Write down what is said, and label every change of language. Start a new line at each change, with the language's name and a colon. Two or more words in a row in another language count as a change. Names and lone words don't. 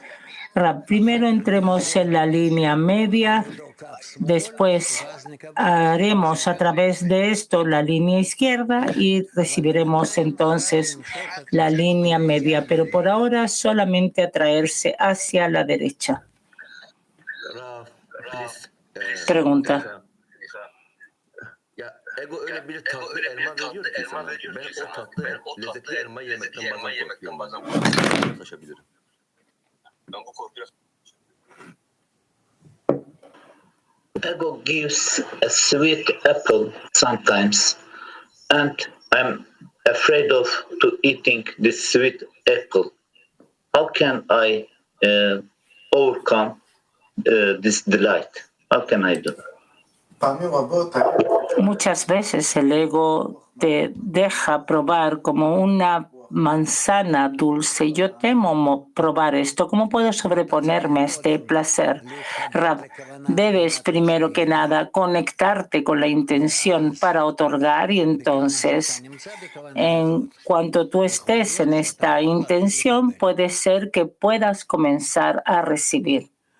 Spanish: Primero entremos en la línea media, después haremos a través de esto la línea izquierda y recibiremos entonces la línea media, pero por ahora solamente atraerse hacia la derecha. Pregunta.
Turkish: Ego öyle bir tatlı elma veriyor ki sana. Ben o tatlı lezzetli elmayı yemekten bazen korkuyorum. Taşabilirim. Ben bu korkuyu...
English: Ego gives a sweet apple sometimes, and I'm afraid of to eating this sweet apple. How can I overcome this delight? How can I do?
Spanish: Muchas veces el ego te deja probar como una manzana dulce. Yo temo probar esto. ¿Cómo puedo sobreponerme a este placer? Rab, debes primero que nada conectarte con la intención para otorgar y entonces, en cuanto tú estés en esta intención, puede ser que puedas comenzar a recibir.